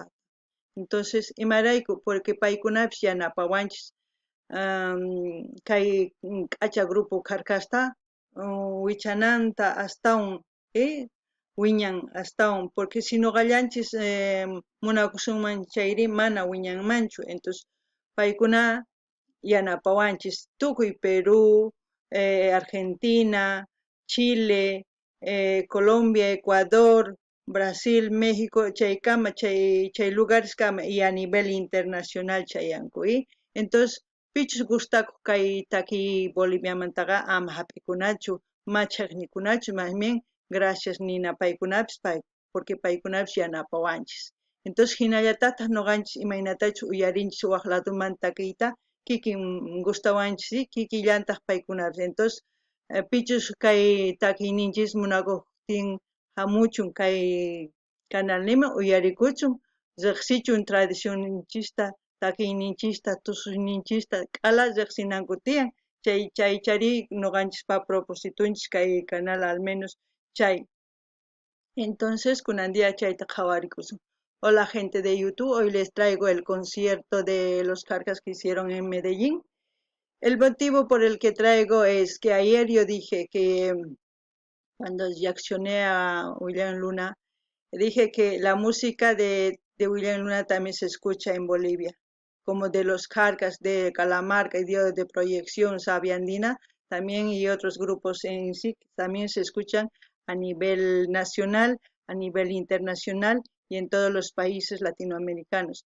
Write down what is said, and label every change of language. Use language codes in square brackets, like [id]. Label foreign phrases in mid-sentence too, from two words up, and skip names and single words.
[qu] Entonces imarayku porque paykunapish yanapawanchis kay k'acha grupo Carcasta wichananta astawan wiñan astawan [es] porque si [qu] nuqallanchis munakusunman chayri mana wiñanmanchu. Entonces paykuna yanapawanchis tukuy Perú, Argentina, Chile, Colombia, Ecuador, Brasil, México, chaykama chay lugares kama [es] y a nivel internacional [qu] chayanku. Entonces pichus gustaku kay taki Boliviamantaqa ama hap'ikunachu, machaqnikunachu, [es] más bien gracias [qu] nina paykunapis porque paykunapish yanapawanchis. Entonces hinallatataq nuqanchis imaynatachus uyarinchis waq ladumanta takiyta kikin gustawanchis kikillantaq paykunapis. Entonces pichus kay takiyninchis munakuqtin hamuchun kay Canal Nima uyarikuchun, riqsichun tradicionninchista, takiyninchista, tusuyninchista k'ala riqsinanku tiyan chaychari nuqanchispa propositunchis kay [es] canal al menos [qu] chay. Entonces kunandia chayta qhawarikusun. [es] Hola gente de YouTube, hoy les traigo el concierto de los Carcas que hicieron en Medellín. El motivo por el que traigo es que ayer yo dije que cuando reaccioné a William Luna, dije que la música de William Luna también se escucha en Bolivia, como de los Carcas, de Calamarca y de Proyección Sabia Andina, también y otros grupos en sí, también se escuchan a nivel nacional, a nivel internacional y en todos los países latinoamericanos.